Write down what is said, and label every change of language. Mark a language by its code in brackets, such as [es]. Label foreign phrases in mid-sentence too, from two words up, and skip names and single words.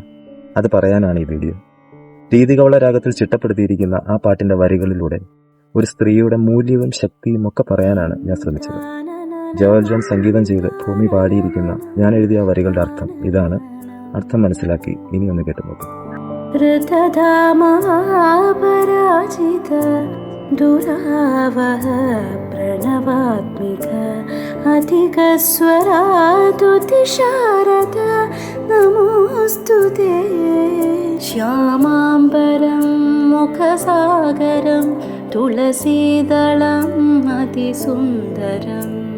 [ml] അത് പറയാനാണ് ഈ വീഡിയോ. രീതികവള രാഗത്തിൽ ചിട്ടപ്പെടുത്തിയിരിക്കുന്ന ആ പാട്ടിന്റെ വരികളിലൂടെ ഒരു സ്ത്രീയുടെ മൂല്യവും ശക്തിയും ഒക്കെ പറയാനാണ് ഞാൻ ശ്രമിച്ചത്. ജോയൽ ജോൺ സംഗീതം ചെയ്ത് ഭൂമി പാടിയിരിക്കുന്ന ഞാൻ എഴുതിയ വരികളുടെ അർത്ഥം ഇതാണ്. അർത്ഥം മനസ്സിലാക്കി ഇനി ഒന്ന് കേട്ടുപോകും. [sa] दुरावह प्रणवात्मिक अधिकस्वरादुतिशारद नमोऽस्तुते श्यामाम्बरं मुखसागरं तुलसीदलम् अतिसुन्दरं